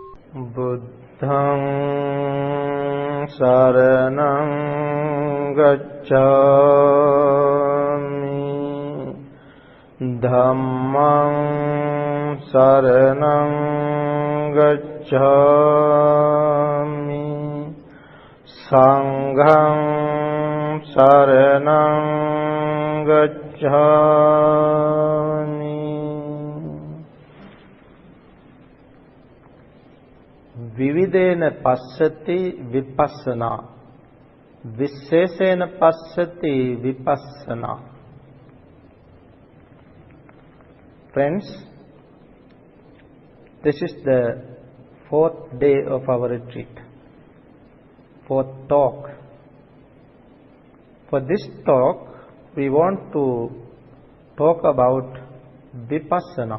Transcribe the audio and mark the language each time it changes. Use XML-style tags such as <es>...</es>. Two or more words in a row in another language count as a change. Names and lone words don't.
<pi>Buddhaṃ saraṇaṃ gacchāmi, Dhammaṃ saraṇaṃ gacchāmi, Saṅghaṃ saraṇaṃ gacchāmi. Vividena passati vipassana, visheshena passati vipassana.</pi> <en>Friends, this is the fourth day of our retreat, fourth talk. For this talk, we want to talk about Vipassana.</en>